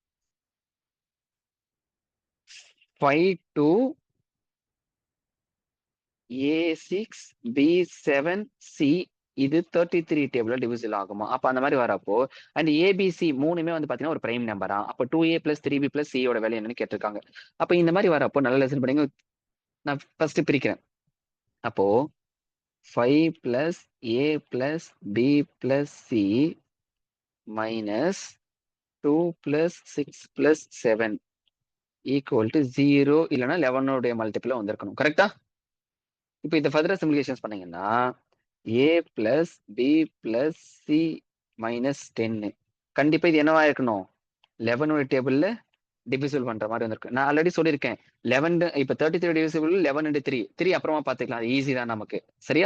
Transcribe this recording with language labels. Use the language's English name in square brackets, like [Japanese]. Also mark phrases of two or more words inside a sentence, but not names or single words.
[Tamil] 5 to A6 B7 C இது 33 [English] tableல divisible [Tamil] ஆகுமா? அப்ப அந்த மாதிரி வரப்போ [English] and ABC [Tamil] மூணுமே வந்து பாத்தீங்கன்னா ஒரு [English] prime numberஆ? [Tamil] அப்ப [English] 2A plus 3B plus Cயோட value [Tamil] என்னன்னு கேட்டிருக்காங்க. அப்ப இந்த மாதிரி வரப்போ நல்லா லிசன் பண்ணுங்க. நான் ஃபர்ஸ்ட் பிரிக்கிறேன். அப்போ [English] 5 plus A plus B plus C minus 2 plus 6 plus 7 equal to 0 [Tamil] இல்லைன்னா 11 உடைய மல்டிபிள் வந்திருக்கணும். கரெக்டா? இப்போ இதை [English] further simplifications [Tamil] பண்ணீங்கன்னா [English] A plus B plus C minus 10 [Tamil] கண்டிப்பா இது என்னவா இருக்கணும்? 11 உடைய [English] tableல divisible [Tamil] பண்ற மாதிரி வந்திருக்கு. நான் ஆல்ரெடி சொல்லியிருக்கேன் 11 இப்ப 33 டிவிசிபிள் 11 into 3 3 அப்புறமா பாத்துக்கலாம். அது ஈஸி தான் நமக்கு. சரியா?